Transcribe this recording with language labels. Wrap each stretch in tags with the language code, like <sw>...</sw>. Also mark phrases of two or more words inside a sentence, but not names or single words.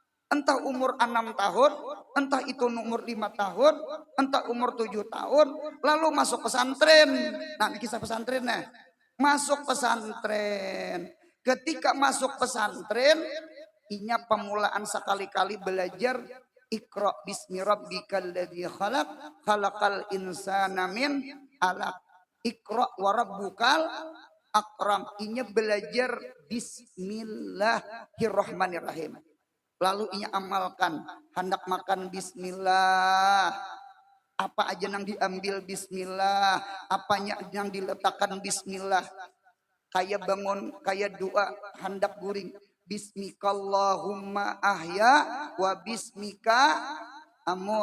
<bjn>Entah umur 6 tahun, entah itu umur 5 tahun, entah umur 7 tahun, lalu masuk pesantren. Nah, ini kisah pesantrennya. Masuk pesantren. Ketika masuk pesantren, inya pemulaan sekali-kali belajar</bjn> <ar>اقرأ باسم ربك الذي خلق خلق الإنسان من علق. اقرأ وربك الأكرم.</ar> <bjn>Inya belajar bismillahirrahmanirrahim. Lalu inya amalkan, hendak makan bismillah, apa aja yang diambil bismillah, apanya yang diletakkan bismillah, kayak bangun, kayak doa, hendak guring,</bjn> <ar>باسمك اللهم أحيا وباسمك أموت.</ar>